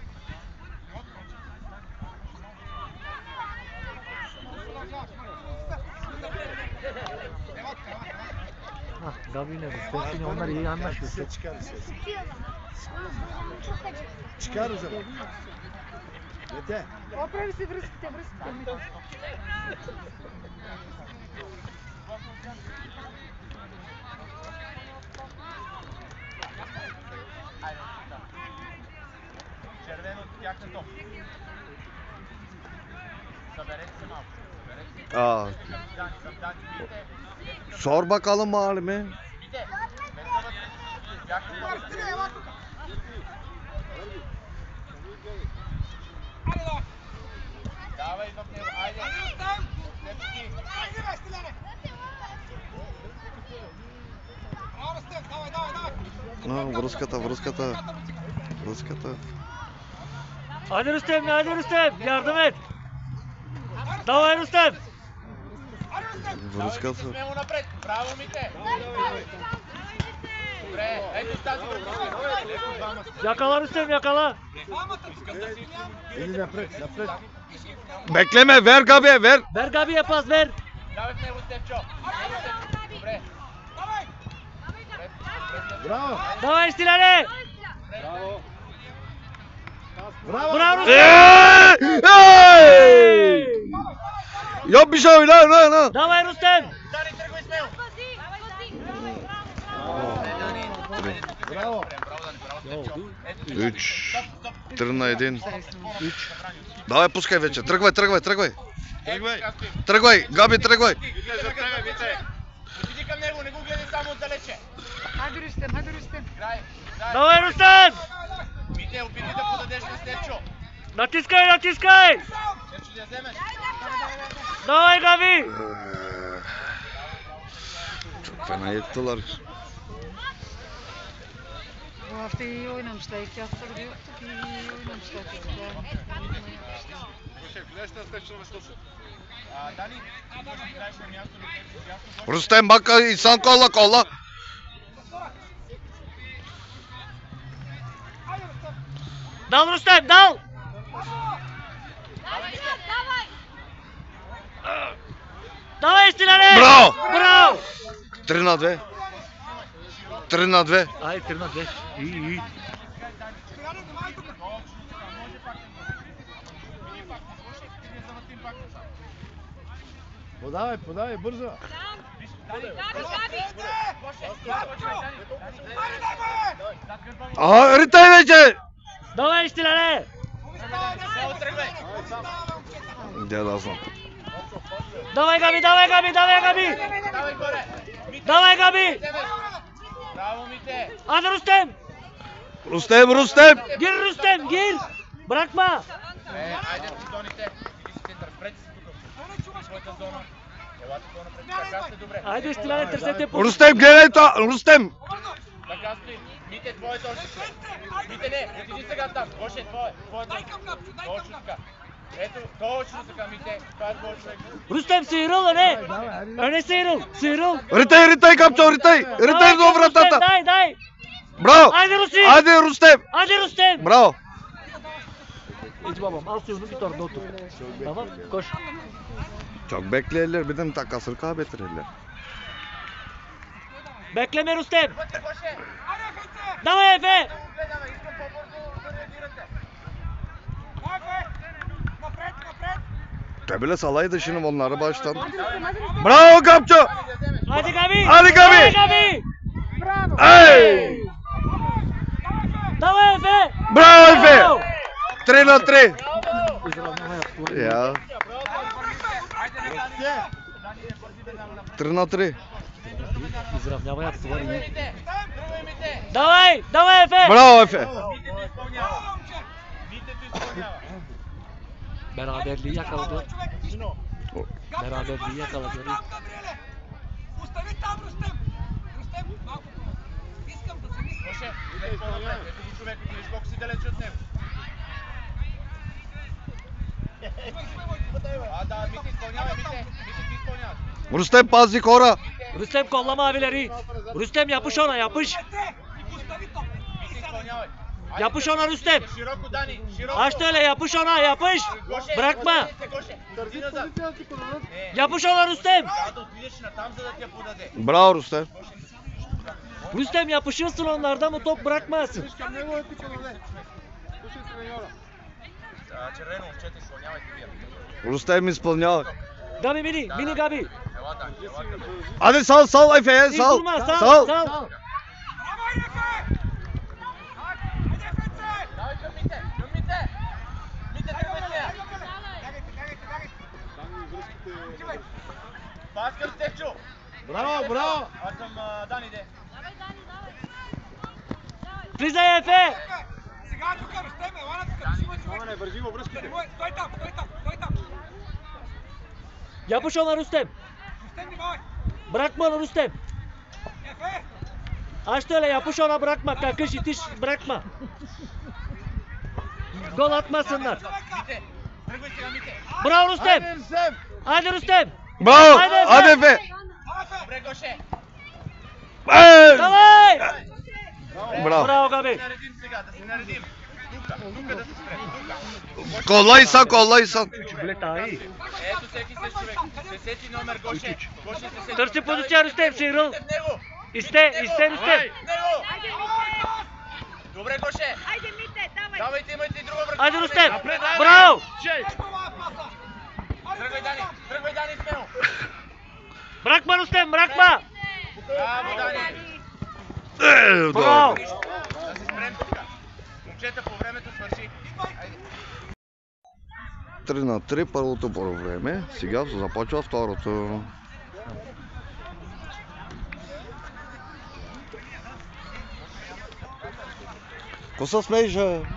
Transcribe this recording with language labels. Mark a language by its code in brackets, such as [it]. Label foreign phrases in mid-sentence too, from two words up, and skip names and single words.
[tr] Gabi ne? Rüstem yine onlar iyi anlaşıyor. Size çıkar ses. Çıkar o zaman. Mete. [bg] Оправи се връзките. Червено от тяхното. Съберете се малко. Aa, Към Дани. [tr] sor bakalım halime. [bg] Мите, без да вътре. Тяхното. Мартине, ела тук. Айде, давай. Давай в него, айде. Айде, Рустем. Степчи. Айде, бе, Стиляне. Браво, Рустем, давай. Връзката. [tr] Hadi Rüstem, hadi Rüstem. Yardım et. Davay Rüstem. [bg] Айде, Рустем. Връзката. Смело напред. Браво, Мите. Добре, ето с тази връзка. Леко двама сте. [tr] Yakala Rüstem, yakala. [bg] Двамата тук са Стилян. Ели напред, напред. [tr] Bekleme, ver Gabi'ye ver. Ver Gabi'ye pas ver. [bg] Давай в него, Степчо. Добре. Давай. Bravo. Давай Стиляне. Bravo. Браво Рустем. [tr] Hey! Yap bir şey lan. [bg] Давай Рустем. Дани, тръгвай смело. Bravo. Ето, 3 на 1. Давай, пускай вече. Тръгвай. Тръгвай, Габи, тръгвай. Отиди към него, не го гледай само отдалече. Хайде Рустем. Играй. Давай Рустем. Мите, опитай да подадеш на Степчо. Натискай. Степчо да я вземеш. Давай Габи. [tr] Çok fena yettiler. Bu hafta iyi oynamışlar. 2 haftadır yoktuk. İyi oynamışlar çocuklar. [bg] Дани, играеш на място, [tr] Rüstem bak insan kolla. Dal Rüstem, dal. [bg] Давай Стиляне. Bravo. 3 на 2. 3 на 2. [tr] Ay tırnak ver. İyi. [bg] Стиляне, внимай тук. Подай, бързо. Айде, дай, бе. Ритай вече. Давай Стиляне. Смело тръгвай. [tr] Gel Hasan. [bg] Давай Габи. Давай горе. Давай Габи. Браво, Мите. [tr] Hadi Rüstem. Rüstem. Gir Rüstem, gir. Bırakma. [bg] Айде в зоните. Иди си център. Пред си тук. В своята зона. Елате по-напред. Така сте добре. Haydi Stilane tırsetте по. [tr] Rüstem gel Rüstem. [bg] Така стои. Мите, твоето още. Мите, не. Отиди сега там. Гоше, твоето. Дай към Габчо, дай Точно към така. Ето, точно така, Мите. Това е твой човек. [tr] Rüstem sıyrıl öne. Öne sıyrıl. [bg] Ритай, Габчо, ритай до вратата. Дай. Браво. [tr] Haydi Rusi. Hadi Rüstem. Bravo. Bravo. İç babam al suyunu git orada otur. Tamam koş. Çok beklerler, bir de takasır kaybettirirler. Bekleme Rüstem. [bg] Вътре, Гоше. Айде, Фейце. Давай Efe. Гледаме, искам по-бързо да реагирате. Давай, Фей. Напред. [tr] Trebile salaydı şimdi onları baştan. Bravo Gapço! Hadi Gabi! Hadi Gabi! Hadi Gabi! Hey! [bg] Давай, Efe! Bravo Efe! Bravo! 3-3. Ya. 3-3. Изравняваят твори. Давай! Давай, Efe! Bravo Efe! [tr] Beraberliği yakaladı. Beraberliği yakaladı. [bg] Остави там, Рустем! Рустем, малко по-назад. Искам да се мисля. Гоше, ето го човек, виж колко си далеч от него. Да, Мите, изпълнявай, Мите ти изпълняваш. Рустем пази хора! [tr] Rüstem kollama abileri. Rüstem yapış ona yapış. [bg] Остави топ. Мите, изпълнявай. [tr] Yapış ona Rüstem. [bg] Широко, Дани, широко. [tr] Aç öyle yapış ona yapış. [bg] Гоше, [tr] Bırakma. [bg] Гоше, търси назад. [tr] Yapış ona Rüstem. [bg] Трябва да отидеш натам, за да ти я подаде. [tr] Bravo Rüstem. Rüstem yapışırsın onlardan bu top bırakmazsın. [bg] Червено, момчета, изпълнявайте вие. Rüstem изпълнява. [tr] Gabi mini. Mini Gabi. [bg] Ела, Дани, ела, Дани. [tr] Hadi sal Efe'ye Hiç sal. durma sal Sal. sal. [bg] Давай към Мите, към Мите. Мите, тръгвай сега. Пас към Стефчо. Браво, браво! А към Дани, де. Влизай Efe. Сега тук, Рустем, ела тук. Има човек. Не, вържи във връзките. Стой там, стой там, стой там. [tr] Yapış ona Rüstem. [bg] Рустем, внимавай. [tr] Bırakma onu Rüstem. [bg] Ефе! [tr] Aç öyle yapış ona bırakma. Kakış itiş bırakma. Gol atmasınlar. [bg] Мите, тръгвай сега, Мите. Браво Рустем. Рустем! [tr] Hadi Rüstem. Bravo. Hadi Efe. Hadi Efe. [bg] Добре, Гоше. Hey! Давай. Bravo. Браво Габи. Да се наредим сега, да се наредим. Тука да се спре. Тука. [tr] Kollaysan kollaysan. [bg] Ето всеки се човек. 10 номер Гоше. Гоше се сети. Търси позиция Rüstem Сирил. Него. [tr] İste Rüstem. [bg] Него. Добре, Гоше. Айде, Мите, давай! Давайте, имайте и друга връзка. [tr] Hadi Rüstem. Bravo. [bg] Тръгвай, Дани, смело. [tr] Bırakma Rüstem bırakma. [bg] Браво, Дани. Bravo. Да се спрем тук. Момчета, по времето свърши. Айде. 3-3 първото по време. Сега започва второто. Какво се смееш, бе?